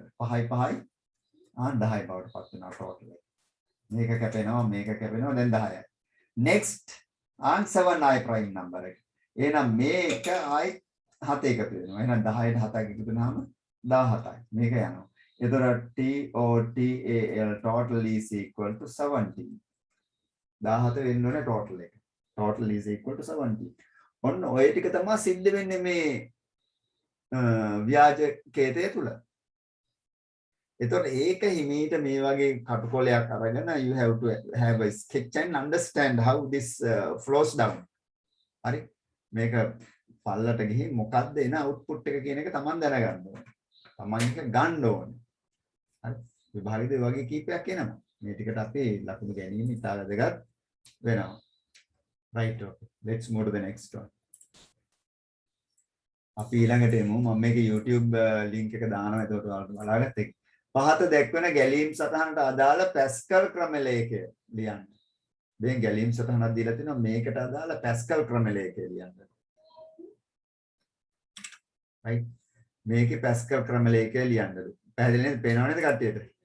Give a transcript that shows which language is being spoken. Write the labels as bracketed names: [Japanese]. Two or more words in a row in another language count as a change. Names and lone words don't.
[Sinhala] 5යි 10 බවට පත් වෙනවා ටෝටල් එක. මේක කැපෙනවා මේක කැපෙනවා දැන් 10යි. next 7 ආයි [English] prime number [Sinhala] එක. එහෙනම් මේක ආයි 7 එකතු වෙනවා. එහෙනම් 10ට 7ක් එකතු වෙනාම 17යි. මේක යනවා. [English] එතකොට TOTAL total is equal to 17. [Sinhala] 17 වෙන්න ඕනේ total එක. [English] Total is equal to 17. [Sinhala] ඔන්න ඔය ටික තමයි සිද්ධ වෙන්නේ මේ ව්‍යාජකේතය තුල. එතකොට ඒක හිමීට මේ වගේ කටුකොලයක් අරගෙන [English] you have to have a sketch and understand how this flows down. [Sinhala] හරි. මේක පල්ලට ගිහින් මොකද්ද එන output එක කියන එක Taman දැනගන්න ඕනේ. Taman එක ගන්න ඕනේ. හරි. විභාගෙදී වගේ කීපයක් එනවා. මේ ටිකට අපි ලකුණු ගැනීම ඉතාල වැදගත් වෙනවා. [English] Right, okay. Let's move to the next one. [Sinhala] අපි ඊළඟට එමු. මම මේක YouTube link එක දානවා. එතකොට ඔයාලට බලාගත්ත එක. පහත දැක්වෙන ගැලීම් සටහනට අදාළ පැස්කල් ක්‍රමලේඛය ලියන්න. දැන් ගැලීම් සටහනක් දීලා තිනවා මේකට අදාළ පැස්කල් ක්‍රමලේඛය ලියන්න. right. මේකේ පැස්කල් ක්‍රමලේඛය ලියන්නලු. පැහැදිලි නේද? පේනව නේද කට්ටියට?